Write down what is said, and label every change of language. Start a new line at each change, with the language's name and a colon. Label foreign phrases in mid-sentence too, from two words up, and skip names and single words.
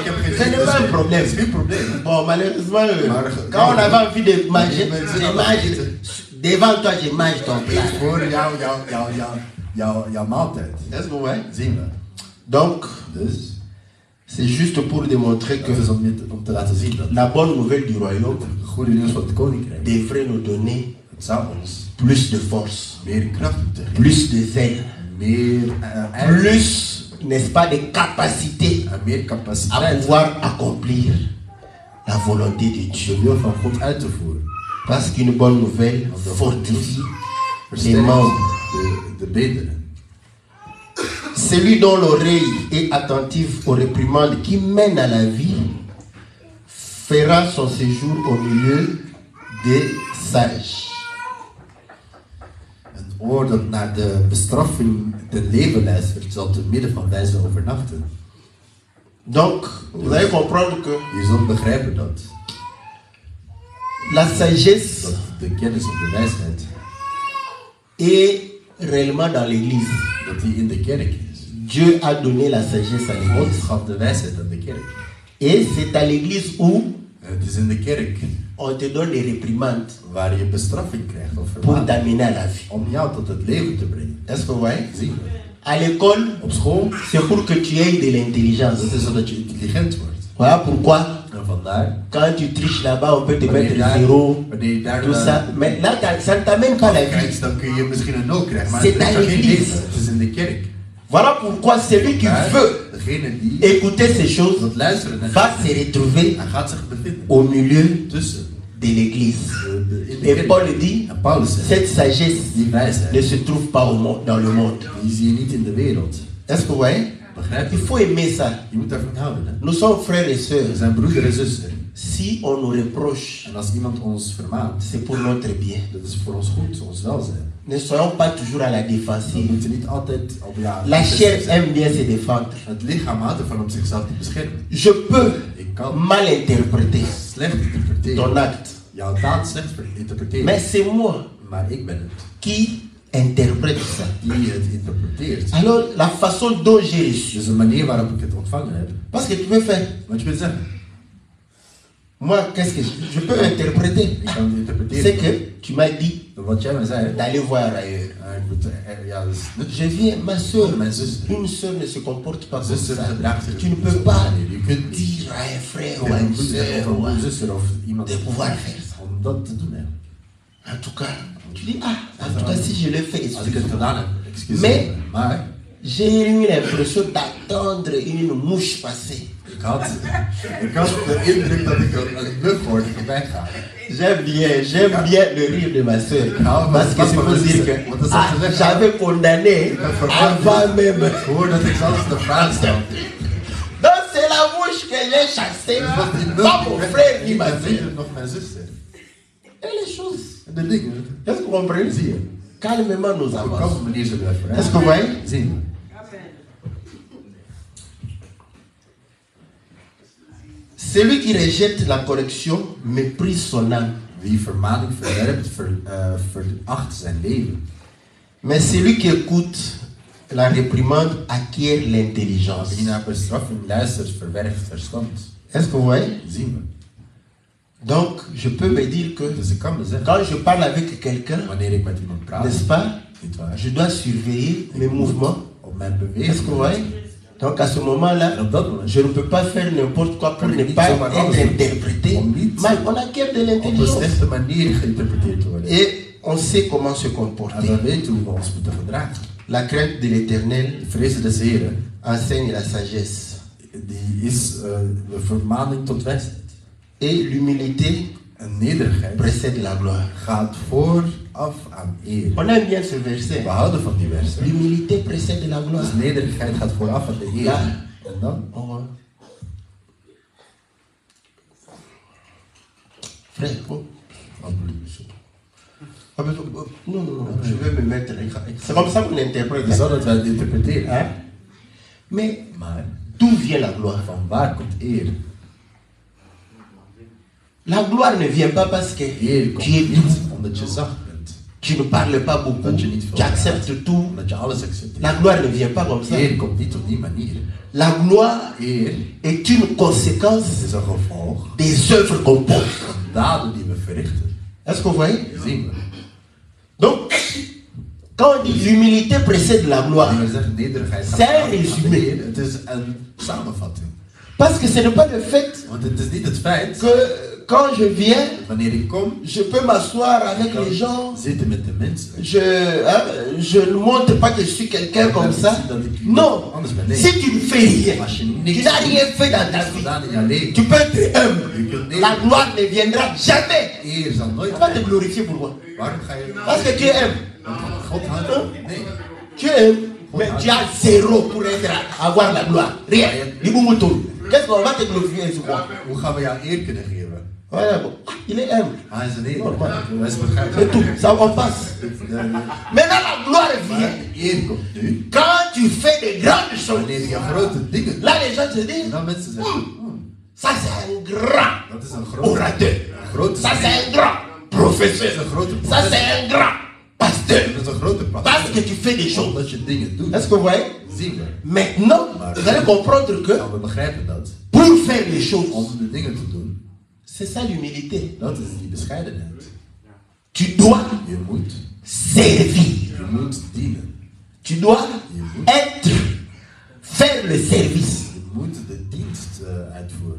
French: Ce n'est pas un problème.
Dutch: Het is geen probleem.
French: Bon, malheureusement, quand on avait envie de manger, je mange. Devant toi, je mange ton
Dutch: Het is
French: plat.
Dutch: voor jouw maaltijd.
French: Est-ce que vous voyez?
Dutch: Zien we.
French: Donc,
Dutch: Dus,
French: c'est juste pour démontrer que
Dutch: het is om te laten zien dat
French: la bonne nouvelle du royaume
Dutch: het goede nieuws van het koninkrijk,
French: devrait nous donner
Dutch: het zou ons
French: plus de force,
Dutch: meer kracht moeten geven.
French: plus de zèle,
Dutch: Meer
French: plus, n'est-ce pas, de capacité
Dutch: en meer
French: à
Dutch: capaciteit
French: pouvoir accomplir la volonté de
Dutch: de
French: Dieu.
Dutch: wil van God uit te voeren.
French: Parce qu'une bonne nouvelle fortifie les
Dutch: Versterkt
French: membres.
Dutch: de beenderen.
French: Celui dont l'oreille est attentive aux réprimandes qui mènent à la vie fera son séjour au milieu des sages.
Dutch: Een oor dat naar de bestraffing ten leven luistert, zal te midden van wijzen overnachten.
French: Donc, vous allez comprendre que
Dutch: Je zult begrijpen dat
French: la sagesse
Dutch: de kennis of de wijsheid,
French: est réellement dans l'église.
Dutch: dat die in de kerk is.
French: Dieu a donné la sagesse à
Dutch: God
French: l'église.
Dutch: gaf de wijsheid aan de kerk.
French: Et c'est à l'église où
Dutch: Het is in de kerk
French: on te donne des réprimandes
Dutch: waar je bestraffing krijgt of
French: pour
Dutch: vermaning
French: t'amener à la vie.
Dutch: om jou tot het leven te brengen.
French: Est-ce que vous voyez?
Dutch: Zien we.
French: À l'école,
Dutch: Op school,
French: c'est pour que tu aies de l'intelligence.
Dutch: dat is zodat je intelligent wordt.
French: Voilà pourquoi,
Dutch: En vandaar,
French: quand tu triches là-bas, on peut te
Dutch: wanneer
French: mettre
Dutch: je
French: zéro,
Dutch: daar
French: tout ça. Mais là, ça ne t'amène pas la vie.
Dutch: krijgt, dan kun je misschien een 0 krijgen, maar
French: C'est
Dutch: het is
French: dans
Dutch: geen
French: l'église.
Dutch: leven. Het is in de kerk.
French: Voilà pourquoi celui qui
Dutch: Maar
French: veut
Dutch: degene die
French: écouter ces choses
Dutch: dat luisteren en
French: va se retrouver
Dutch: hij gaat zich bevinden
French: au milieu
Dutch: tussen
French: de l'église.
Dutch: in de
French: Et
Dutch: kerk.
French: Paul dit,
Dutch: En Paulus zegt,
French: cette sagesse
Dutch: die
French: ne
Dutch: wijsheid,
French: se trouve pas dans le monde.
Dutch: die zie je niet in de wereld.
French: Est-ce que vous voyez?
Dutch: Begrijp
French: Il
Dutch: je?
French: faut aimer ça.
Dutch: Je moet daarvan houden. Hè?
French: Nous sommes frères et
Dutch: We
French: sœurs.
Dutch: zijn broeder en zuster.
French: Si on nous reproche,
Dutch: En als iemand ons vermaant,
French: c'est pour notre bien.
Dutch: dat is voor ons goed, ons welzijn.
French: Ne soyons pas toujours à la
Dutch: We
French: défensive.
Dutch: moeten niet altijd op
French: La chair aime bien se défendre.
Dutch: Het lichaam houdt ervan om zichzelf te beschermen.
French: Je peux
Dutch: Ik kan
French: mal interpréter
Dutch: slecht interpreteren.
French: ton acte,
Dutch: Jouw daad slecht interpreteren.
French: mais c'est moi
Dutch: Maar ik ben het
French: qui interprète ça.
Dutch: die het interpreteert.
French: Alors, la façon dont j'ai reçu,
Dutch: Dus de manier waarop ik het ontvangen heb.
French: parce que tu peux faire,
Dutch: Wat je kunt zeggen.
French: moi, qu'est-ce que je peux interpréter?
Dutch: Ik kan het interpreteren.
French: C'est que tu m'as dit
Dutch: Wat jij mij zei.
French: d'aller voir ailleurs.
Dutch: Ik moet, ja, dat is
French: Je viens, ma soeur,
Dutch: Mijn zuster.
French: une soeur ne se comporte pas comme
Dutch: Zuster
French: ça.
Dutch: gedraagt zich
French: Tu ne
Dutch: op
French: peux
Dutch: zo'n
French: pas
Dutch: manier. Je kunt niet
French: dire à un frère ou à
Dutch: tegen
French: une
Dutch: een broeder
French: soeur
Dutch: of
French: ou à-
Dutch: een zuster of iemand
French: de pouvoir faire ça.
Dutch: om dat te doen. Hè.
French: En tout cas, tu dis, ah, en tout cas, si je le fais,
Dutch: Als ik het
French: excuse-moi.
Dutch: gedaan heb, excuseer
French: Mais-
Dutch: me. Maar
French: J'ai eu l'impression d'attendre une mouche passer.
Dutch: ik had de indruk dat ik een mug hoorde voorbij gaan.
French: J'aime bien le rire de ma soeur. Ah, Parce que mais c'est pas pour pour dire le que dire.
English: What does ah, that say?
French: j'avais condamné avant même.
Dutch: Voordat ik zelfs de vraag stelde.
French: Donc c'est la mouche que j'ai chassée. Pas mon frère ni ma
Dutch: Weet
French: soeur.
Dutch: je nog mijn zuster?
French: Et les choses.
Dutch: En de dingen.
French: Est-ce que vous comprenez?
Dutch: Zie je?
French: Calmement nous
Dutch: Op een
French: avançons.
Dutch: kalme manier zullen we even
French: Est-ce que vous voyez?
Dutch: Zie je?
French: Celui qui rejette la correction méprise son âme.
Dutch: Wie vermaning verwerpt, veracht zijn leven.
French: Mais celui qui écoute la réprimande acquiert l'intelligence.
Dutch: Wie naar bestraffing luistert, verwerft verstand.
French: Est-ce que vous voyez?
Dutch: Zien we.
French: Donc, je peux me dire que
Dutch: Dus ik kan me zeggen,
French: quand je parle avec quelqu'un,
Dutch: wanneer ik met iemand praat,
French: n'est-ce pas,
Dutch: niet waar,
French: je dois surveiller mes mouvements.
Dutch: op mijn
French: Est-ce que vous voyez?
Dutch: beweging.
French: Donc, à ce moment-là,
Dutch: En op dat moment,
French: je ne peux pas faire n'importe quoi pour
Dutch: Kan
French: ne
Dutch: ik niet
French: pas
Dutch: zomaar alles
French: être
Dutch: doen.
French: interprété.
Dutch: Om niet
French: Mais on acquiert de
Dutch: op een
French: l'intelligence.
Dutch: slechte manier geïnterpreteerd te worden.
French: Et on sait comment se
Dutch: En
French: comporter.
Dutch: dan weten we hoe we ons moeten gedragen.
French: La crainte de l'éternel
Dutch: De vrezen des Heren,
French: enseigne la sagesse.
Dutch: die is de vermaning tot wijsheid.
French: Et l'humilité
Dutch: En nederigheid
French: précède la gloire.
Dutch: gaat vooraf aan eer.
French: On aime bien ce verset.
Dutch: We houden van die versen.
French: L'humilité précède la gloire.
Dutch: Dus nederigheid gaat vooraf aan de eer. Ja. En dan?
French: Oh. Frère, oh. Non, je vais me mettre. C'est comme ça qu'on interprète.
Dutch: Het is zo dat wij het interpreteren.
French: Hein? Mais
Dutch: Maar
French: d'où vient la gloire?
Dutch: van waar komt eer?
French: La gloire ne vient pas parce que
Dutch: Eer komt
French: tu es
Dutch: niet
French: doux,
Dutch: omdat je zacht bent.
French: tu ne parles pas beaucoup,
Dutch: Dat je niet veel
French: tu acceptes tout.
Dutch: Omdat je alles accepteert.
French: La gloire ne vient pas comme ça.
Dutch: Eer komt niet op die manier.
French: La gloire
Dutch: Eer
French: est une conséquence
Dutch: is een gevolg
French: des œuvres qu'on pose.
Dutch: van daden die we verrichten.
French: Est-ce que vous voyez?
Dutch: Zien we.
French: Donc, quand on dit l'humilité précède la gloire,
Dutch: En we zeggen nederigheid gaat
French: C'est
Dutch: aan de
French: résumé.
Dutch: Heer. Het is een samenvatting.
French: parce que ce n'est pas le fait
Dutch: Want het is niet het feit
French: que quand je viens,
Dutch: wanneer ik kom,
French: je peux m'asseoir avec les gens.
Dutch: zitten met de mensen.
French: Je ne montre pas que je suis quelqu'un comme ça. Non. Si tu ne fais rien, tu n'as rien fait dans ta vie,
Dutch: Gedaan in jouw leven.
French: tu peux être humble. La gloire ne viendra jamais.
Dutch: Eer zal nooit
French: Tu vas te
Dutch: zijn.
French: glorifier pourquoi?
Dutch: Waarom ga je...
French: Parce que tu es humble.
Dutch: Want God houdt... Nee.
French: Tu es humble, mais tu as zéro pour avoir la gloire. Rien. Qu'est-ce qu'on va te glorifier sur quoi?
Dutch: Hoe gaan we jou eer kunnen geven?
French: Voilà, bon. Il est humble.
Dutch: Hij is een eer.
French: Normaal.
Dutch: Wij zijn begrijpelijk.
French: C'est tout. Ça on passe. Maintenant la gloire vient
Dutch: De eer komt nu.
French: quand tu fais de grandes choses.
Dutch: Wanneer je grote dingen doet.
French: Là les gens se
Dutch: En
French: disent,
Dutch: dan mensen zeggen...
French: ça c'est un grand
Dutch: Dat is een grote...
French: orateur.
Dutch: Grote
French: Ça c'est un grand
Dutch: Dat
French: professeur.
Dutch: is een grote
French: Ça
Dutch: professor.
French: c'est un grand pasteur.
Dutch: Dat is een grote
French: Parce
Dutch: pastor.
French: que tu fais des choses.
Dutch: Omdat je dingen doet.
French: Est-ce que vous voyez?
Dutch: Zien we.
French: Maintenant, vous allez comprendre que
Dutch: Nou, we begrijpen dat.
French: pour faire les choses,
Dutch: Om de dingen te doen,
French: c'est ça l'humilité.
Dutch: dat is die bescheidenheid.
French: Tu dois
Dutch: Je moet.
French: servir.
Dutch: Je moet dienen.
French: Tu dois être, faire le service.
Dutch: Je moet de dienst uitvoeren.